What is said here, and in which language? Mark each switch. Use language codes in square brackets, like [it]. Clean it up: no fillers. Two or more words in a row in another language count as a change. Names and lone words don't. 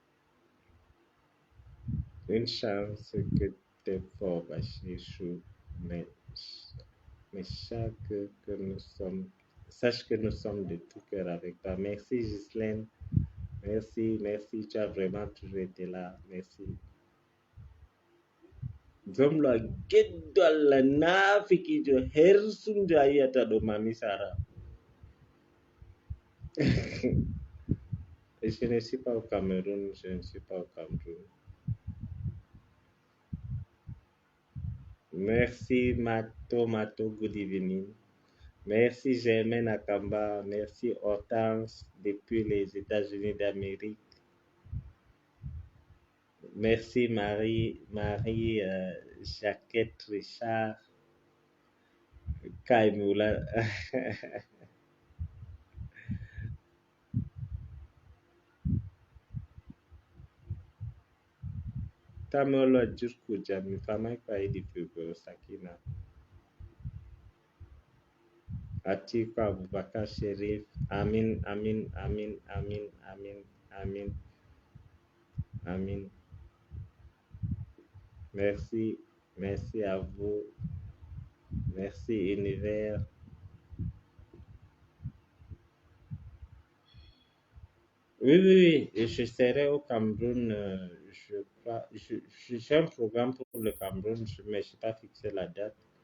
[fr] Une chance que t'es fort, Bachir, mais, mais sache que nous sommes de tout cœur avec toi. Merci, Ghislaine. Merci, merci. Tu as vraiment toujours été là. Merci. [ff] Zomla geddalla naafikijo hersunjo a yiyata ɗo Mami Sara. [fr] Je ne suis pas au Cameroun, je ne suis pas au Cameroun. Merci Mato, [en] good evening. [fr] Merci Germaine Akamba, merci Hortense depuis les États-Unis d'Amérique. Merci Marie Jacquette Richard Kaimula. Tamolo Djurku Jami Famai Kwaidi Fugo Sakina. Atiku Abubakar Sherif. [ar] Amin, Amin, Amin, Amin, Amin, Amin, Amin. [fr] Merci, merci à vous. Merci Univers. Oui, oui, oui, et je serai au Cameroun, je crois, j'ai un programme pour le Cameroun, mais je n'ai pas fixé la date.